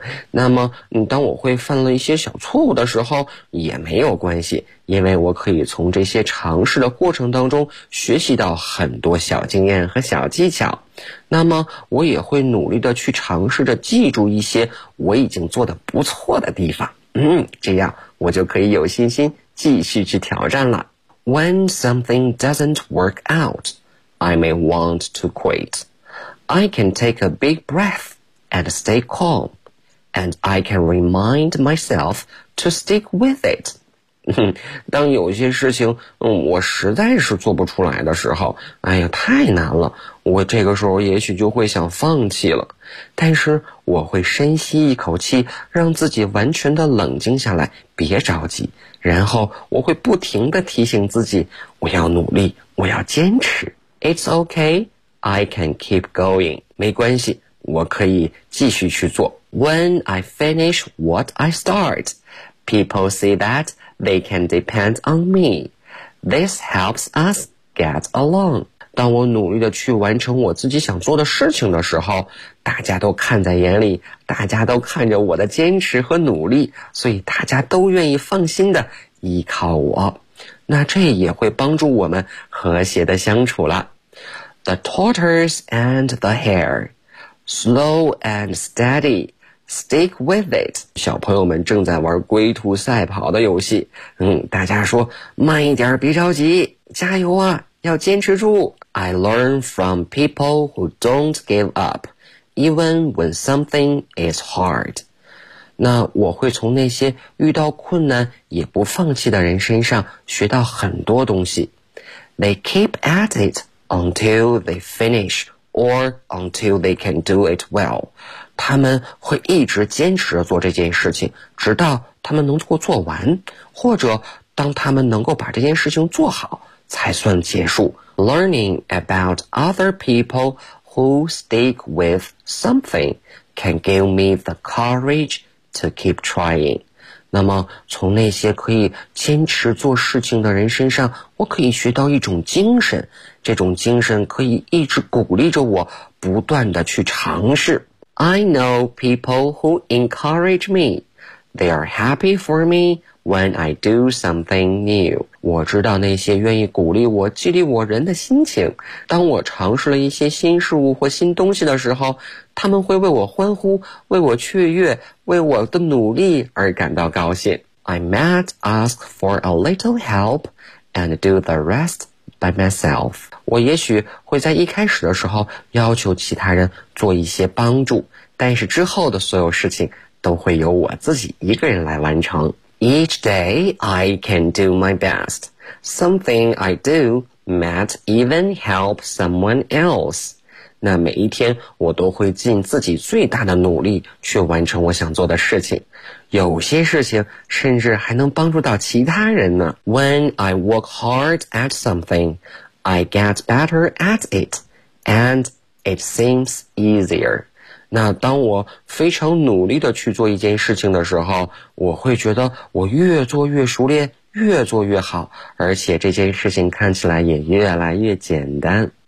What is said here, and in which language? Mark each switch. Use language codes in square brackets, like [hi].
[zh] 那么，当我会犯了一些小错误的时候，也没有关系，因为我可以从这些尝试的过程当中学习到很多小经验和小技巧。那么，我也会努力的去尝试着记住一些我已经做得不错的地方。这样我就可以有信心继续去挑战了。 [en] When something doesn't work out, I may want to quit. I can take a big breath and stay calm, and I can remind myself to stick with it. [zh] 当有些事情我实在是做不出来的时候，哎呀，太难了，我这个时候也许就会想放弃了。但是我会深吸一口气，让自己完全的冷静下来，别着急，然后我会不停地提醒自己，我要努力，我要坚持。 [en] It's okay, I can keep going. [zh] 没关系，我可以继续去做。 [en] When I finish what I start, people see that they can depend on me. This helps us get along. [zh] 当我努力地去完成我自己想做的事情的时候，大家都看在眼里，大家都看着我的坚持和努力，所以大家都愿意放心地依靠我。那这也会帮助我们和谐地相处了。 [en] The tortoise and the hare. Slow and steady. Stick with it. [zh] 小朋友们正在玩龟兔赛跑的游戏。大家说慢一点，别着急，加油啊，要坚持住。 [en] I learn from people who don't give up, even when something is hard. [zh] 那我会从那些遇到困难也不放弃的人身上学到很多东西。 [en] They keep at it until they finish or until they can do it well. [zh] 他们会一直坚持着做这件事情，直到他们能够做完，或者当他们能够把这件事情做好才算结束。 [en] Learning about other people who stick with something can give me the courage to keep trying. [zh] 那么从那些可以坚持做事情的人身上，我可以学到一种精神，这种精神可以一直鼓励着我不断地去尝试。 [en] I know people who encourage me. They are happy for me when I do something new. [zh] 我知道那些愿意鼓励我、激励我人的心情。当我尝试了一些新事物或新东西的时候，他们会为我欢呼、为我雀跃、为我的努力而感到高兴。 [en] I might ask for a little help and do the rest by myself. [zh] 我也许会在一开始的时候要求其他人做一些帮助，但是之后的所有事情都会由我自己一个人来完成。 [en] Each day I can do my best. Something I do might even help someone else. [zh] 那每一天我都会尽自己最大的努力去完成我想做的事情，有些事情甚至还能帮助到其他人呢。 [en] When I work hard at something, I get better at it, and it seems easier. [zh] 那当我非常努力地去做一件事情的时候，我会觉得我越做越熟练，越做越好，而且这件事情看起来也越来越简单。